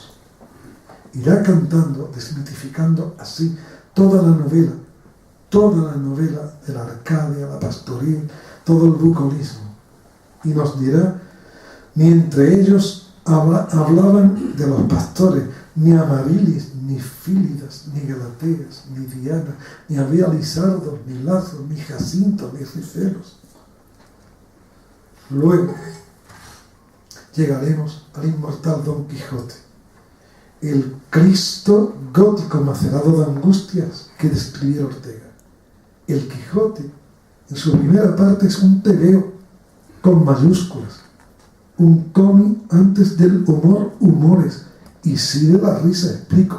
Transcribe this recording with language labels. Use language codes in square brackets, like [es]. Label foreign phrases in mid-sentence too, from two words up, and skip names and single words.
[es] Irá cantando, desmitificando así toda la novela de la Arcadia, la pastoril, todo el bucolismo, y nos dirá, ni entre ellos hablaban de los pastores, ni Amarilis, ni Fílidas, ni Galateas, ni Diana, ni había Lisardos, ni Lazos, ni Jacinto, ni Ricelos. Luego llegaremos al inmortal Don Quijote, el Cristo gótico macerado de angustias que describiera Ortega. El Quijote, en su primera parte, es un tebeo con mayúsculas, un cómic antes del humor, humores, y sí de la risa, explico.